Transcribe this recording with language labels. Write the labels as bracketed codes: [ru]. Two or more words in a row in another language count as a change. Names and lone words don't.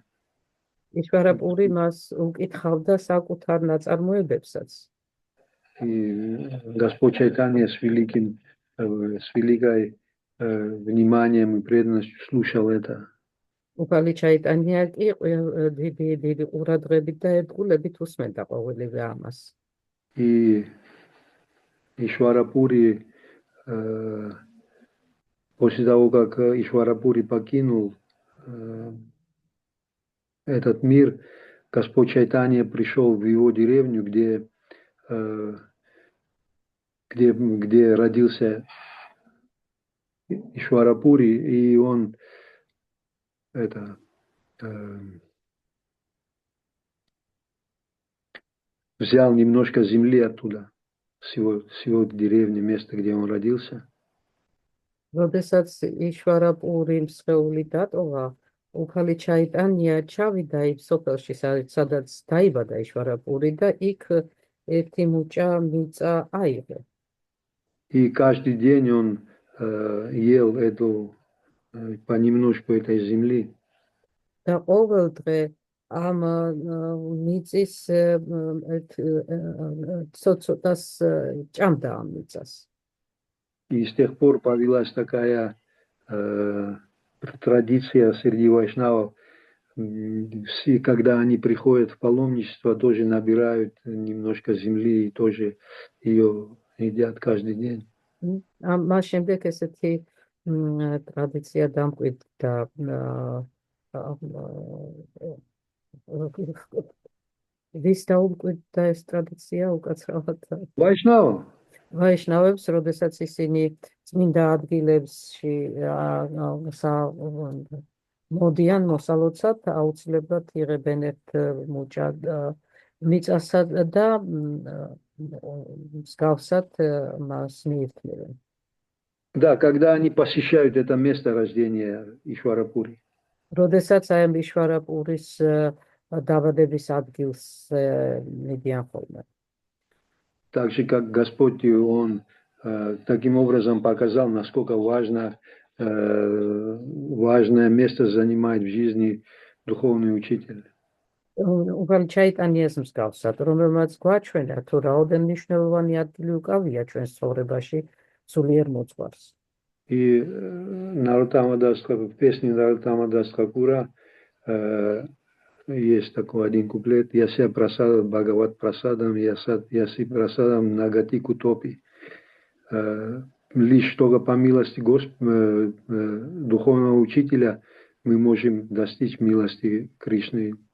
[ka] ишварапური მას უკითხავდა საკუთარ ნაწარმოებებსაც. [ru] И Господь Чайтанья с великой вниманием и преданностью слушал это. [ka] უფალი ჩაიტანია კი დიდი ყურადღებით და ერთგულებით უსმენდა ყოველივე ამას. [ru] И Ишварапури, после того, как Ишварапури покинул этот мир, Господь Чайтанья пришел в его деревню, где где родился Ишварапури, и он взял немножко земли оттуда, с его деревни, места, где он родился. [ka] როდესაც იშვარაპური მსხეული დატოვა, უფალი ჩაიტანია ჩავიდა იქ სოფელში, სადაც დაიბადა იშვარაპური და იქ ერთი მუჭა მიწა აიღო. [ru] И каждый день он ел эту понемножку этой земли. [ka] და ყოველ დღე ამ მიწის ცოტ-ცოტას ჭამდა ამ მიწას. [ru] И с тех пор повелась такая традиция среди вайшнавов, все, когда они приходят в паломничество, тоже набирают немножко земли и тоже ее едят каждый день. [ka] მას შემდეგ ესეთი ტრადიცია დამკვიდრდა ვის დაუმკვიდრდა ეს ტრადიცია უკაცრავად? ვაიშნავებს, როდესაც ისინი წმინდა ადგილებში მოდიან მოსალოცად, აუცილებლად იღებენ ერთ მუჭა მიწასა და მსგავსად მას მიირთმევენ. [ru] Да, когда они посещают это место рождения Ишварапури. [ka] როდესაც აი ამ იშვარაპურის დაბადების ადგილს მიდიან ხოლმე. [ru] Так же, как Господь, Он таким образом показал, насколько важное место занимает в жизни духовный учитель. [ka] უფალი ჩაიტანიას მსგავსად, რომელმაც გვაჩვენა, თუ რაოდენ მნიშვნელოვანი ადგილი უკავია ჩვენს ცხოვრებაში სულიერ მოძღვარს. [ru] И в песне Наротамадас Тхакура есть такой один куплет: [sa] «यस्य प्रसादाद् भगवत्प्रसादो यस्याप्रसादान् न गतिः कुतोऽपि». [ru] Лишь только по милости духовного учителя мы можем достичь милости Кришны.